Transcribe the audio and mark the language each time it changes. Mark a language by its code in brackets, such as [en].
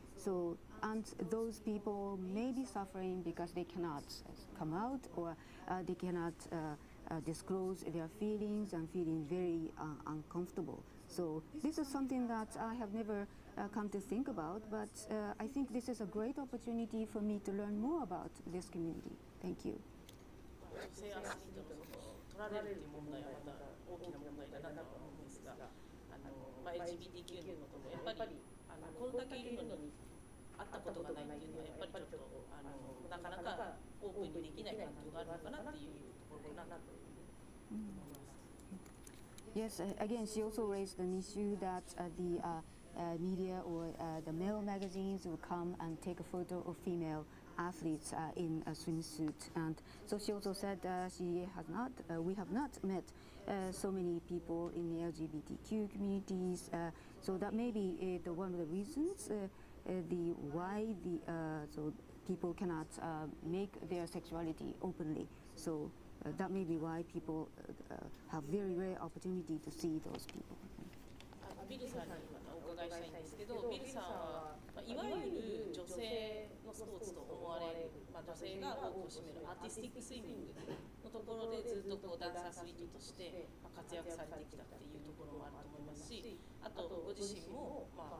[en] So, and those people may be suffering because they cannot come out, or they cannot disclose their feelings and feeling very uncomfortable. So this is something that I have never come to think about, but I think this is a great opportunity for me to learn more about this community. Thank you. [ja] 女性アスリートの取られるという問題はまた大きな問題だなと思うんですが、LGBTQ のこともやっぱりこれだけいるのに会ったことがないっていうのはやっぱりちょっとなかなかオープンにできない環境があるのかなっていうところかなと思います。 [en] Yes, again, she also raised an issue that the media or the male magazines will come and take a photo of female athletes in a swimsuit, and so she also said we have not met so many people in the LGBTQ communities, so that may be one of the reasons why so people cannot make their sexuality openly. So that may be why people have very rare opportunity to see those people. [ja] ビルさんにまたお伺いしたいんですけど、ビルさんはいわゆる女性のスポーツと思われる、女性が多くを占めるアーティスティックスイミングのところでずっとダンスアスリートとして活躍されてきたっていうところもあると思いますし、あとご自身も